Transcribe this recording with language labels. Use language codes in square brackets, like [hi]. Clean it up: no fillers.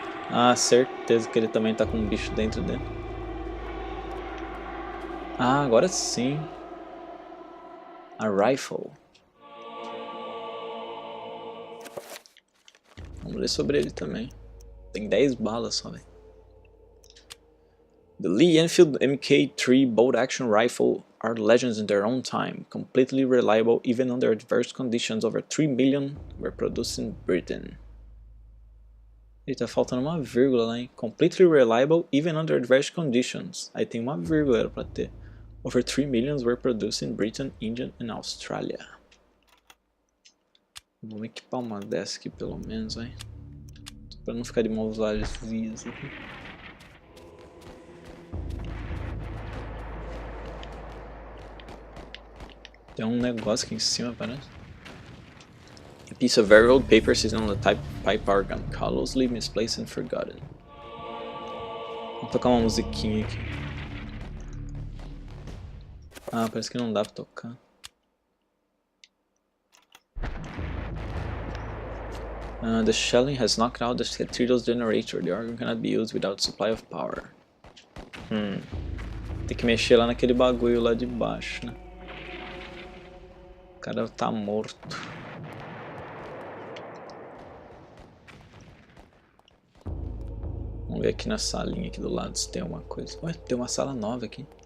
[pt] Ah, certeza que ele também tá com um bicho dentro dele. Ah, agora sim. A rifle. Vamos ler sobre ele também. Tem 10 balas só, velho. [en] The Lee Enfield Mk3 bolt action rifle are legends in their own time, completely reliable even under adverse conditions. Over 3 million were produced in Britain. [pt] E tá faltando uma vírgula lá, hein? [en] Completely reliable even under adverse conditions. [pt] Aí tem uma vírgula, era pra ter. [en] Over 3 million were produced in Britain, India and Australia. [pt] Vamos equipar uma dessa aqui pelo menos, hein? Pra não ficar de mãos vazias aqui. Tem um negócio aqui em cima, parece. [en] A piece of very old paper sitting on the pipe organ, callously misplaced and forgotten. [pt] Vou tocar uma musiquinha aqui. Ah, parece que não dá pra tocar. [en] The shelling has knocked out the cathedral's generator. The organ cannot be used without supply of power. [pt] Tem que mexer lá naquele bagulho lá de baixo, né? O cara tá morto. Vamos ver aqui na salinha aqui do lado se tem alguma coisa. Ué, tem uma sala nova aqui.